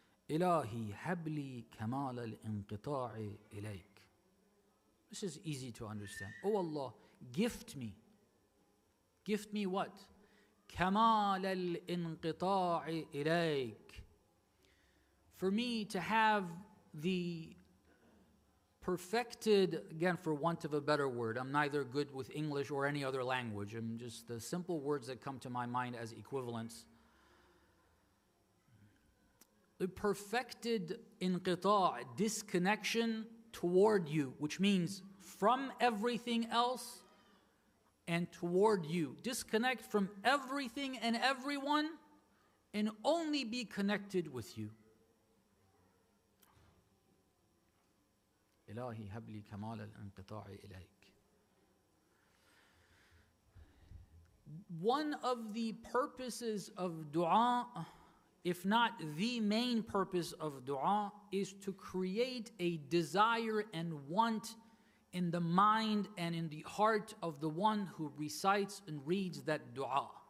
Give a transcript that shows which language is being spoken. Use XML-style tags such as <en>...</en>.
<ar>إلهي هب لي كمال الانقطاع إليك.</ar> <en>This is easy to understand. Oh Allah, gift me. Gift me what?</en> <ar>كمال الانقطاع إليك.</ar> <en>For me to have the perfected, again for want of a better word, I'm neither good with English or any other language, I'm just the simple words that come to my mind as equivalents. The perfected inqita', disconnection toward you, which means from everything else and toward you. Disconnect from everything and everyone and only be connected with you.</en> <ar>إلهي هب لي كمال الانقطاع إليك.</ar> <en>One of the purposes of dua, if not the main purpose of dua, is to create a desire and want in the mind and in the heart of the one who recites and reads that dua.</en>